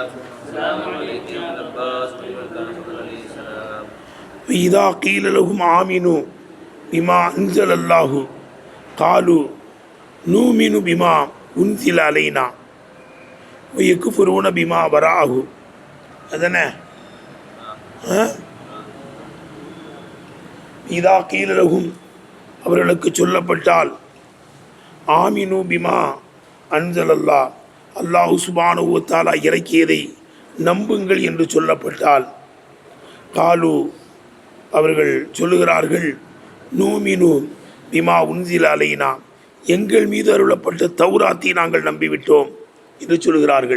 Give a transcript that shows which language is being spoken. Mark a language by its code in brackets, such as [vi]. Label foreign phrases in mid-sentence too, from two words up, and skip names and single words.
[ar] السلام عليكم يا عباس عليه السلام. وإذا قيل لهم آمنوا بما أنزل الله قالوا نؤمن بما أنزل علينا ويكفرون بما وراءه. [ta] அதனே [ar] إذا قيل لهم [ta] அவர்களுக்கு சொல்லப்பட்டால் [ar] آمنوا بما أنزل الله الله سبحانه وتعالى [ta] இறக்கியதை நம்புங்கள் என்று சொல்லப்பட்டால் காலு அவர்கள் சொல்லுகிறார்கள் [ar] نؤمن بما أنزل علينا [ta] எங்கள் மீது அருளப்பட்ட தௌராத்தை நாங்கள் நம்பிவிட்டோம் என்று சொல்கிறார்கள்.